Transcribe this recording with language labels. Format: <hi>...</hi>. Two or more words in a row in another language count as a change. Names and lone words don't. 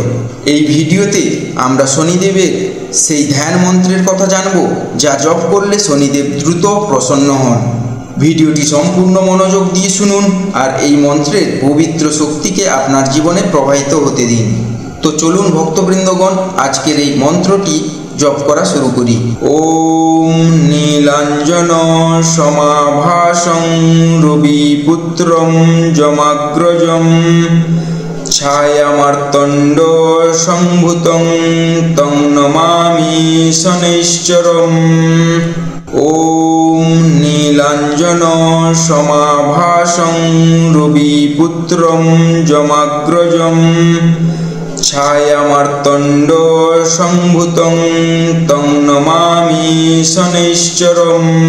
<bn>এই ভিডিওতে আমরা শনিদেবের সেই ধ্যান মন্ত্রের কথা জানব যা জপ করলে শনিদেব দ্রুত প্রসন্ন হন। ভিডিওটি সম্পূর্ণ মনোযোগ দিয়ে শুনুন আর এই মন্ত্রের পবিত্র শক্তিকে আপনার জীবনে প্রবাহিত হতে দিন। তো চলুন ভক্তবৃন্দগণ আজকের এই মন্ত্রটি জপ করা শুরু করি।</bn> <sa>ওম নীলাঞ্জন সমাভাসং রবিপুত্রম যমাগ্রজম ছায়ামার্তণ্ড সম্ভূতং তং নমামি শনৈশ্চরম। ওম নীলাঞ্জন সমাভাসং রবিপুত্রম যমাগ্রজম ছায়ামার্তণ্ড সম্ভূতং তং নমামি শনৈশ্চরম।</sa>